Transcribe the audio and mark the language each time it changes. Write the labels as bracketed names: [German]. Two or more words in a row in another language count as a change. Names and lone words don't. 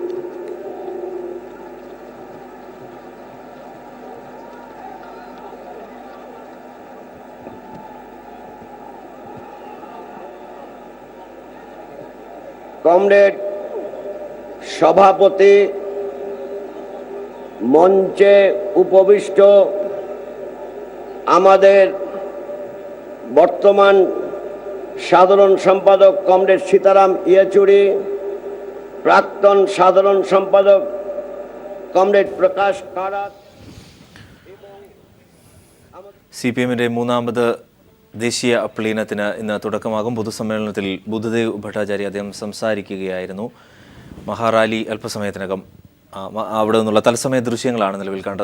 [Bangla] কমরেড সভাপতি, মঞ্চে উপবিষ্ট আমাদের বর্তমান সাধারণ সম্পাদক কমরেড সীতারাম ইয়েচুরি, প্রাক্তন সাধারণ সম্পাদক কমরেড പ്രകാശ് കാരാട്ട്, [Malayalam] CPM-ന്റെ മൂന്നാമത് ദേശീയ പ്ലീനത്തിന് ഇന്ന് തുടക്കമാകും. പൊതുസമ്മേളനത്തിൽ ബുദ്ധദേവ് ഭട്ടാചാര്യ അദ്ദേഹം സംസാരിക്കുകയായിരുന്നു. മഹാറാലി അല്പസമയത്തിനകം അവിടെ നിന്നുള്ള തത്സമയ ദൃശ്യങ്ങളാണ് നിലവിൽ കണ്ടത്.